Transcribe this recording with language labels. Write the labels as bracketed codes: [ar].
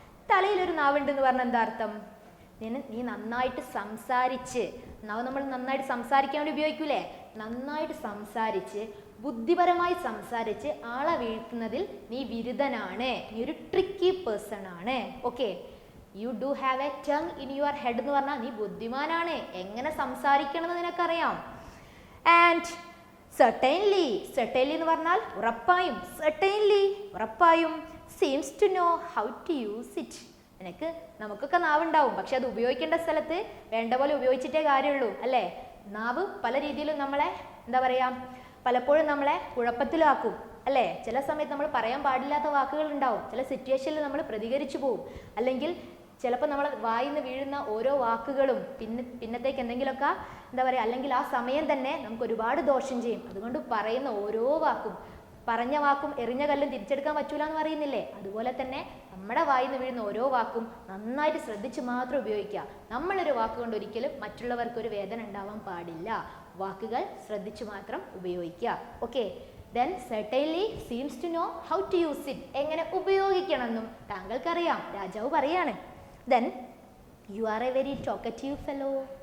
[ml] തലയിലൊരു നാവുണ്ടെന്ന് പറഞ്ഞാൽ എന്താ അർത്ഥം? നീ നന്നായിട്ട് സംസാരിച്ച്, നാവ് നമ്മൾ നന്നായിട്ട് സംസാരിക്കാൻ വേണ്ടി ഉപയോഗിക്കൂലേ, നന്നായിട്ട് സംസാരിച്ച് ബുദ്ധിപരമായി സംസാരിച്ച് ആളെ വീഴ്ത്തുന്നതിൽ നീ വിരുദ്ധനാണ്, നീ ഒരു ട്രിക്കി പേഴ്സൺ ആണ്. Okay, [en] you do have a tongue in your head [ml] എന്ന് പറഞ്ഞാൽ നീ ബുദ്ധിമാനാണ്, എങ്ങനെ സംസാരിക്കണമെന്ന് നിനക്കറിയാം. [en] and certainly, certainly [ml] എന്ന് പറഞ്ഞാൽ ഉറപ്പായും, [en] certainly [ml] ഉറപ്പായും, [en] seems to know how to use it. [ml] നമുക്കൊക്കെ നാവുണ്ടാവും, പക്ഷെ അത് ഉപയോഗിക്കേണ്ട സ്ഥലത്ത് വേണ്ട പോലെ ഉപയോഗിച്ചിട്ടേ കാര്യമുള്ളൂ അല്ലേ. നാവ് പല രീതിയിലും നമ്മളെ എന്താ പറയാ, പലപ്പോഴും നമ്മളെ കുഴപ്പത്തിലാക്കും അല്ലേ. ചില സമയത്ത് നമ്മൾ പറയാൻ പാടില്ലാത്ത വാക്കുകൾ ഉണ്ടാവും, ചില സിറ്റുവേഷനിൽ നമ്മൾ പ്രതികരിച്ചു പോവും, അല്ലെങ്കിൽ ചിലപ്പോൾ നമ്മൾ വായിന്ന് വീഴുന്ന ഓരോ വാക്കുകളും പിന്നത്തേക്ക് എന്തെങ്കിലുമൊക്കെ എന്താ പറയുക, അല്ലെങ്കിൽ ആ സമയം തന്നെ നമുക്ക് ഒരുപാട് ദോഷം ചെയ്യും. അതുകൊണ്ട് പറയുന്ന ഓരോ വാക്കും, പറഞ്ഞ വാക്കും എറിഞ്ഞ കല്ലും തിരിച്ചെടുക്കാൻ പറ്റൂല എന്ന് പറയുന്നില്ലേ, അതുപോലെ തന്നെ നമ്മുടെ വായിന്ന് വീഴുന്ന ഓരോ വാക്കും നന്നായിട്ട് ശ്രദ്ധിച്ച് മാത്രം ഉപയോഗിക്കുക. നമ്മളൊരു വാക്കുകൊണ്ട് ഒരിക്കലും മറ്റുള്ളവർക്ക് ഒരു വേദന ഉണ്ടാവാൻ പാടില്ല. വാക്കുകൾ ശ്രദ്ധിച്ച് മാത്രം ഉപയോഗിക്കുക. [en] Okay, then certainly seems to know how to use it. [ml] എങ്ങനെ ഉപയോഗിക്കണമെന്നും താങ്കൾക്കറിയാം, രാജാവ് പറയാണ്. [en] Then you are a very talkative fellow.